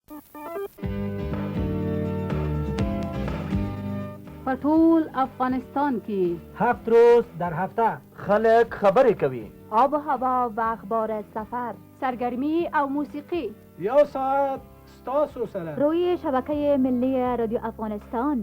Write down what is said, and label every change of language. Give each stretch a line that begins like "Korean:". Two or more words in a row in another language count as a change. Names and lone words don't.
Pashto: په ټول افغانستان کې
Persian: 7 روز در هفته
Pashto: خلک خبرې کوي.
Persian: آب و هوا و اخبار سفر،
Pashto: سرگرمی او موسیقی. 1 ساعت ستاسو سره
Persian: روی شبکه ملی رادیو افغانستان.